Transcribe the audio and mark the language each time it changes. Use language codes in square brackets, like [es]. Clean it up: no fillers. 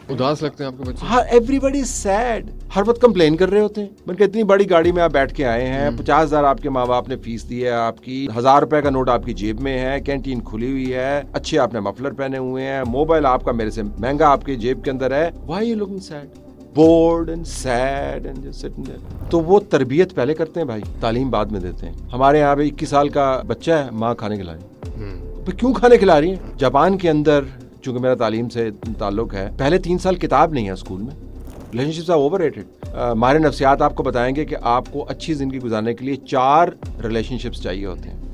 [ur] اداس لگتے ہیں آپ کو بچے. [en] ہاں everybody is sad. [ur] ہر وقت کمپلین کر رہے ہوتے ہیں. بلکہ اتنی بڑی گاڑی میں آپ بیٹھ کے آئے ہیں, 50,000 آپ کے ماں باپ نے فیس دی ہے, آپ کی 1,000 روپے کا نوٹ آپ کی جیب میں ہے, کینٹین کھلی ہوئی ہے, اچھے آپ نے مفلر پہنے ہوئے ہیں, موبائل آپ کا میرے سے مہنگا آپ کی جیب کے اندر ہے. [en] Why you looking sad, bored and sad and just sitting there. [ur] تو وہ تربیت پہلے کرتے ہیں بھائی, تعلیم بعد میں دیتے ہیں. ہمارے یہاں پہ 21 سال کا بچہ ہے, ماں کھانے کھلا رہی ہے. کیوں کھانے کھلا رہی ہیں؟ جاپان کے اندر چونکہ میرا تعلیم سے تعلق ہے, پہلے 3 سال کتاب نہیں ہے اسکول میں. [en] Relationships are overrated. [ur] ہمارے نفسیات آپ کو بتائیں گے کہ آپ کو اچھی زندگی گزارنے کے لیے 4 ریلیشن شپس چاہیے ہوتے ہیں.